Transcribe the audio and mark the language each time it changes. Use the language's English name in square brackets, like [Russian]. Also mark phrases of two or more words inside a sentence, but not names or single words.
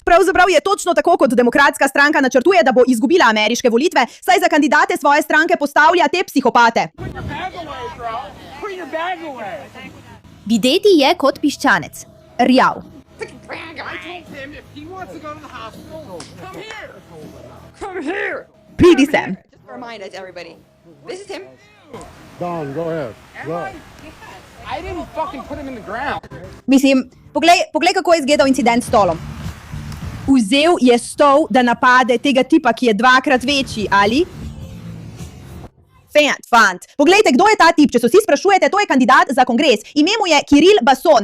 [Slovenian] Pravzaprav je točno tako, kot demokratska stranka načrtuje, da bo izgubila ameriške volitve, saj za kandidate svoje stranke postavlja te psihopate. Videti je kot piščanec. Rjav. Pridi sem. [English] Remind us, everybody. This is him. Don, go ahead. Go. I didn't fucking put him in the ground. [Slovenian] Mislim, poglej, kako je izgledal incident s stolom. Vzel je stol, da napade tega tipa, ki je 2-krat večji, ali? Fant. Poglejte, kdo je ta tip, če se vsi sprašujete, to je kandidat za kongres. Ime mu je Kiril Bason.